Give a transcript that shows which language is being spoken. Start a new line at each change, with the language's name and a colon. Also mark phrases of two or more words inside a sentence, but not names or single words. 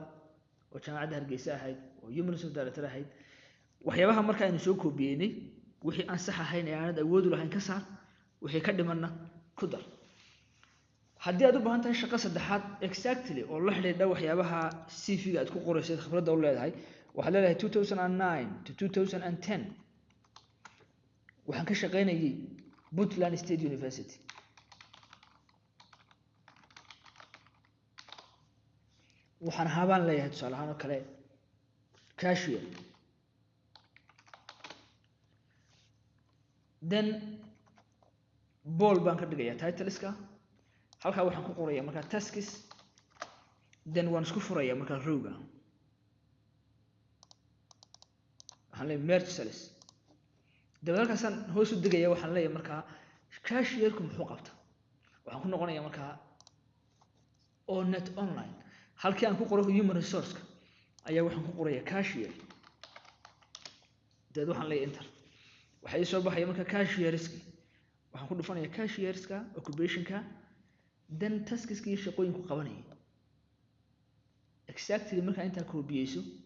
Somali: oo jaamacadda Hargeysa ahayd oo
English: human resource director
Somali: ahayd waxyaabaha markaa aynu soo koobiyeynay wixii aan sax ahayn ee aanad awood u lahayn ka saar wixii ka dhimanna ku dar haddii aad u baahan tahay shaqo saddexaad exactly oo la xidhiidha waxyaabaha CV-ga aad ku qoraysay khibradda u leedahay waxaad leedahay 2009 to 2010 waxaan ka shaqeynayay Puntland State University waxaan habaan leeyahay tusaale ahaan oo kale cashier then ball baan ka dhigayaa titleska halka waxaan ku qorayaa markaa tasks then waan isku furayaa markaa rowga waxaan leeyahay
English: merge cells
Somali: dabada halkaasaan hoos u degayaa waxaan leeyahay markaa cashierku muxuu qabtaa waxaan ku noqonayaa markaa
English: onet online
Somali: halkii aan ku qoro
English: human resource-ka
Somali: ayaa waxaan ku qorayaa cashier dabada waxaan leeyahay enter waxay soo baxaya markaa cashierski waxaan ku dhufanayaa cashierska occupation-ka then taskiskii shaqooyinku qabanayay exactly markaa intaa koobiyeyso